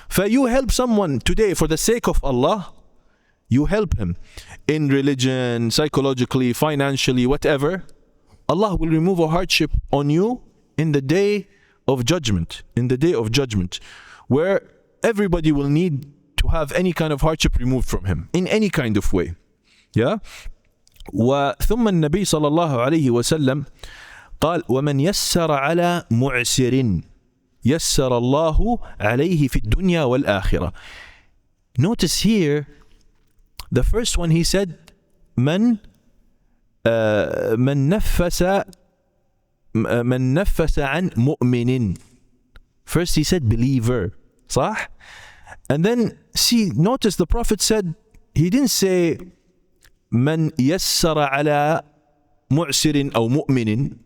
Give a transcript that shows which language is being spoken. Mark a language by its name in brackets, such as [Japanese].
[English] You help someone today for the sake of Allah, you help him in religion, psychologically, financially, whatever. Allah will remove a hardship on you in the day of judgment. In the day of judgment, where everybody will need to have any kind of hardship removed from him in any kind of way. Yeah. [Arabic] وثم النبي صلى الله عليه وسلم قال ومن يسر على معسر يسر الله عليه في الدنيا والآخرة. [English] Notice here, the first one he said, [Arabic] من نفس عن مؤمن. [English] First he said believer, [Arabic] صح? [English] And then notice the Prophet said, he didn't say [Arabic] من يسر على معسر أو مؤمن.